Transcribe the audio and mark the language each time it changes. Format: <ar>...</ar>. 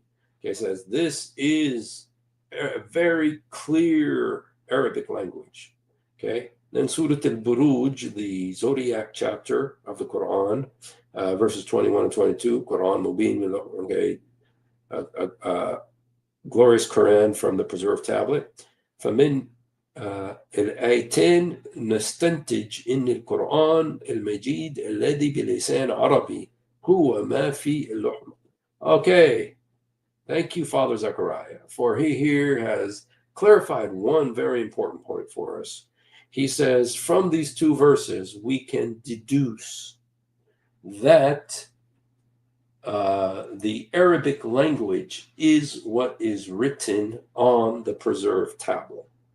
<en>Okay, it says this is a very clear Arabic language. Okay, then Surah Al-Buruj, the Zodiac chapter of the Quran, verses 21 and 22. Quran Mubin. Okay, glorious Quran from the preserved tablet.</en> <ar>فمن الآيتين نستنتج إن القرآن المجيد الذي بلسان عربي هو ما في اللوح.</ar> <en>Okay, thank you, Father Zakaria, for he here has clarified one very important point for us. He says, from these two verses, we can deduce that the Arabic language is what is written on the preserved tablet.</en>